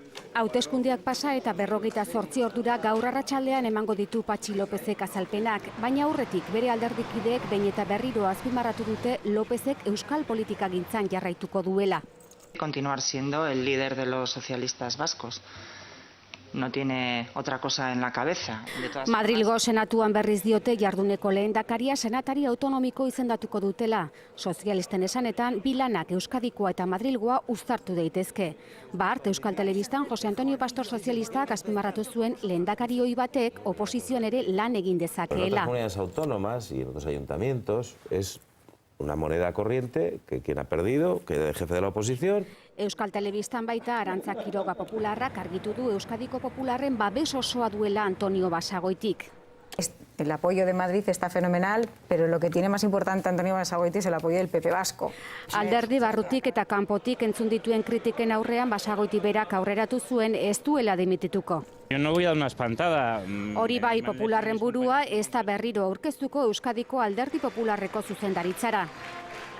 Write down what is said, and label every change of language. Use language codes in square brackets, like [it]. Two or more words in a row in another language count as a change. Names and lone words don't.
[eu] Hauteskundeak pasa eta 48 ordura gaur arratsaldean emango ditu Patxi Lópezek azalpenak, baina aurretik bere alderdikideek behin eta berriro azpimarratu dute Lópezek euskal politikagintzan jarraituko duela. [es] Continuar siendo el líder de los socialistas vascos. No tiene otra cosa en la cabeza. [eu] Madrilgo senatuan berriz diote jarduneko lehendakaria senatari autonomiko izendatuko dutela. Sozialisten esanetan, bilanak Euskadikoa eta Madrilgoa uztartu daitezke. Bart, Euskal Telebistan Jose Antonio Pastor sozialistak azpimarratu zuen lehendakari ohi batek oposizioan ere lan egin dezakeela. [es] En otras comunidades autónomas y en otros ayuntamientos es una moneda corriente que quien ha perdido, que el jefe de la oposición. [eu] Euskal Telebistan baita Arantza Quiroga Popularrak argitu du Euskadiko Popularren babes osoa duela Antonio Basagoitik. [es] El apoyo de Madrid está fenomenal, pero lo que tiene más importante Antonio Basagoiti es el apoyo del PP vasco. [eu] Alderdi barrutik eta kanpotik entzun dituen kritiken aurrean Basagoiti berak aurreratu zuen ez duela dimitituko. [es] Yo no voy a dar una espantada. [eu] Hori bai Popularren burua ez da berriro aurkeztuko Euskadiko Alderdi Popularreko zuzendaritzara.